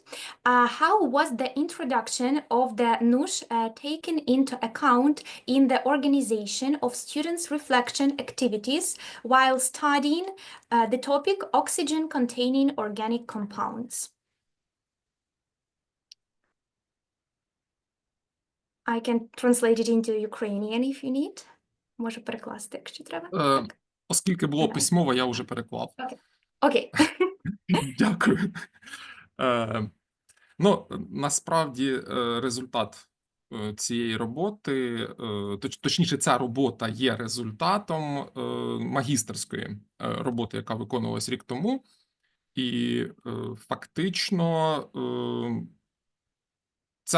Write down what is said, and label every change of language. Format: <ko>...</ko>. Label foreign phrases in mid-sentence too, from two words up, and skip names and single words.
<en>How was the introduction of the NUSH taken into account in the organization of students' reflection activities while studying the topic oxygen-containing organic compounds? I can translate it into Ukrainian if you need.</en> <uk>Можу перекласти, якщо треба. Так. Оскільки було письмово, я вже переклав. Окей. Дякую. Ну, насправді, результат цієї роботи, точніше, ця робота є результатом магістерської роботи, яка виконувалась рік тому, і фактично ця</uk>